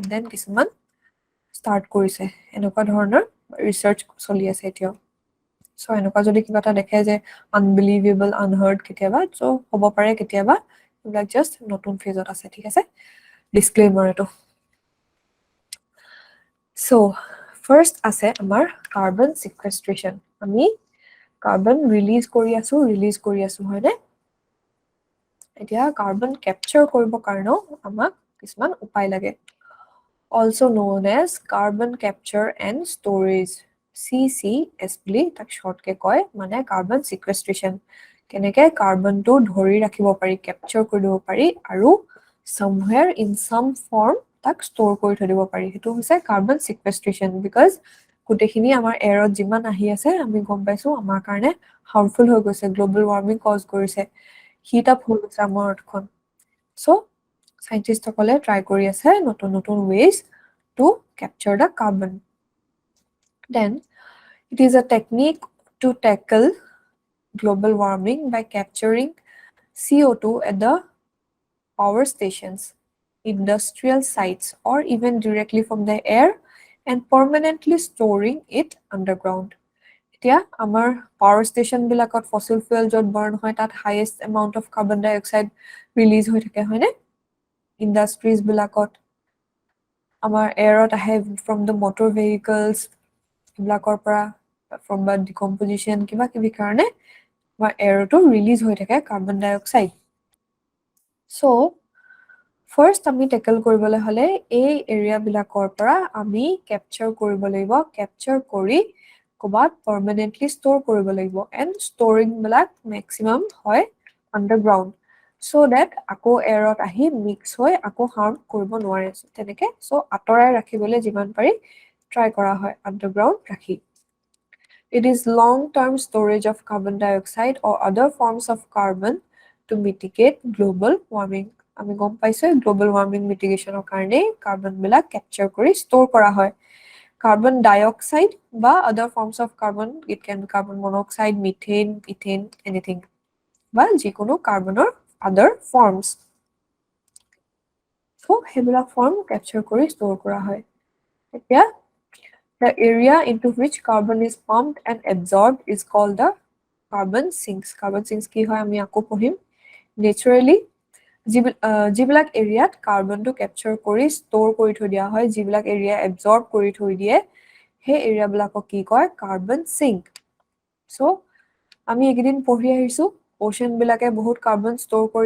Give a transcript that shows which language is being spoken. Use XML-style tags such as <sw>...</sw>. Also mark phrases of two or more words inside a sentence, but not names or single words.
<as>দেন কিছুমান ষ্টাৰ্ট কৰিছে এনেকুৱা ধৰণৰ ৰিসাৰ্চ চলি আছে এতিয়া সো এনেকুৱা যদি কিবা এটা দেখে যে</as> <en>unbelievable unheard</en> <as>কেতিয়াবা সো হ'ব পাৰে কেতিয়াবা এইবিলাক জাস্ট নতুন ফেজত আছে ঠিক আছে ডিসক্লেইমাৰ এটো</as> <en>so first</en> <as>আছে আমাৰ</as> <en>carbon sequestration</en> <as>আমি</as> <en>carbon release</en> <as>কৰি আছো হয়নে এতিয়া</as> <en>carbon capture</en> <as>কৰিব কাৰণেও আমাক কিছুমান উপায় লাগে</as> <en>also known as carbon capture and storage CCS</en> <as>বুলি তাক শৰ্ট কে কয় মানে</as> <en>carbon sequestration</en> <as>কেনেকে কাৰ্বনটো ধৰি ৰাখিব পাৰি ক্যাপচাৰ কৰিব পাৰি আৰু</as> <en>somewhere in some form</en> <as>তাক ষ্ট'ৰ কৰি থৈ দিব পাৰি হেতু হৈছে</as> <en>carbon sequestration because</en> <as>গুটেখিনি আমাৰ এয়াৰত যিমান আহি আছে আমি গম পাইছো আমাৰ কাৰণে হাৰ্মফুল হৈ গৈছে</as> <en>global warming cause</en> <as>কৰিছে</as> <en>heat up</en> <as>হৈ গৈছে আমাৰ অৰ্থখন সো সাইন্টিষ্টসকলে ট্ৰাই কৰি আছে নতুন</as> <en>ways to capture the carbon then it is a technique to tackle global warming by capturing CO2 at the power stations industrial sites or even directly from the air and permanently storing it underground</en> <as>এতিয়া আমাৰ</as> <en>power station</en> <as>বিলাকত</as> <en>fossil fuel</en> <as>যত বাৰ্ন হয় তাত</as> <en>highest amount of carbon dioxide release</en> <as>হৈ থাকে হয়নে ইন্ডাষ্ট্ৰিজ বিলাকত আমাৰ এয়াৰত আহে</as> <en>from the motor vehicles</en> <as>বিলাকৰ পৰা</as> <en>from the decomposition</en> <as>কিবা কিবি কাৰণে আমাৰ এয়াৰটো ৰিলিজ হৈ থাকে</as> <en>carbon dioxide so first</en> <as>আমি টেকল কৰিবলৈ হলে এই এৰিয়া বিলাকৰ পৰা আমি ক্যাপচাৰ কৰিব লাগিব ক্যাপচাৰ কৰি কবাত পাৰ্মানেন্টলি ষ্ট'ৰ কৰিব লাগিব</as> <en>and storing</en> <as>বিলাক ম্যাক্সিমাম হয় আন্ডাৰগ্ৰাউণ্ড</as> <en>so that</en> <as>আকৌ এয়াৰত আহি মিক্স হৈ আকৌ হাৰ্ম কৰিব নোৱাৰে তেনেকে সো আতৰাই ৰাখিবলৈ যিমান পাৰি ট্ৰাই কৰা হয় আন্ডাৰগ্ৰাউণ্ড ৰাখি</as> <en>it is long term storage of carbon dioxide or other forms of carbon to mitigate global warming</en> <as>আমি গম পাইছো</as> <en>global warming</en> <as>মিটিগেশনৰ কাৰণে কাৰ্বন বিলাক ক্যাপচাৰ কৰি ষ্ট'ৰ কৰা হয়</as> <en>carbon dioxide</en> <as>বা</as> <en>other forms of carbon it can be carbon monoxide methane ethane anything</en> <as>বা যিকোনো কাৰ্বনৰ</as> <en>other forms</en> <as>so হেবিলাক</as> <en>form capture</en> <as>কৰি store কৰা হয় এতিয়া</as> <en>the area into which carbon is pumped and absorbed is called the carbon sinks</en> <as>কি হয় আমি আকৌ পঢ়িম naturally যিবিলাক এৰিয়াত কাৰ্বনটো ক্যাপচাৰ কৰি ষ্ট'ৰ কৰি থৈ দিয়া হয় যিবিলাক এৰিয়া এবজৰ্ব কৰি থৈ দিয়ে সেই এৰিয়া বিলাকক কি কয়</as> <en>carbon sink</en> <as>সো আমি একদিন পঢ়ি আহিছো ওশেন বিলাকে বহুত কাৰ্বন ষ্ট'ৰ কৰি</as>